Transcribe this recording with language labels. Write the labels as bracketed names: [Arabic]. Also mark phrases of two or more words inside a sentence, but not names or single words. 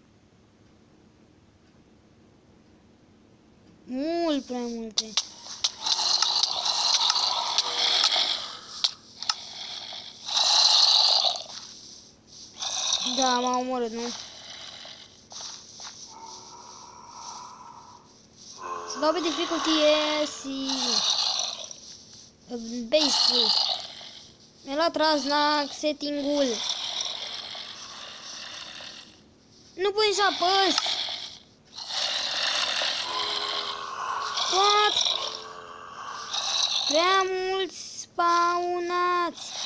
[Romanian] Mult prea multe. Da, m-a omorât, nu? Să dau pe [English] difficulty easy. [Romanian] Peaceful. Mi-a luat raznac setting-ul. Nu pot să apăs. What? Prea mulți spawnați.